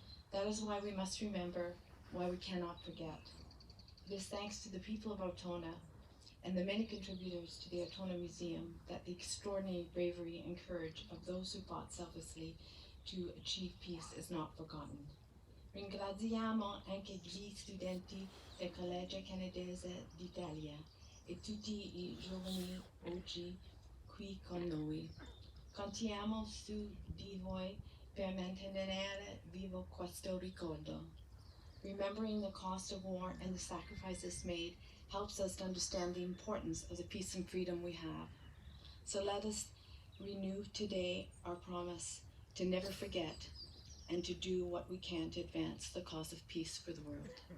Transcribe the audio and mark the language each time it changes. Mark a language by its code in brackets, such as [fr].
[en] That is why we must remember, why we cannot forget. It is thanks to the people of Ortona and the many contributors to the Ortona Museum that the extraordinary bravery and courage of those who fought selflessly to achieve peace is not forgotten. [it] Ringraziamo anche gli studenti del Collegio Canadese d'Italia e tutti i giovani oggi qui con noi. Contiamo su di voi per mantenere vivo questo ricordo. [en] Remembering the cost of war and the sacrifices made helps us to understand the importance of the peace and freedom we have. So let us renew today our promise to never forget and to do what we can to advance the cause of peace for the world.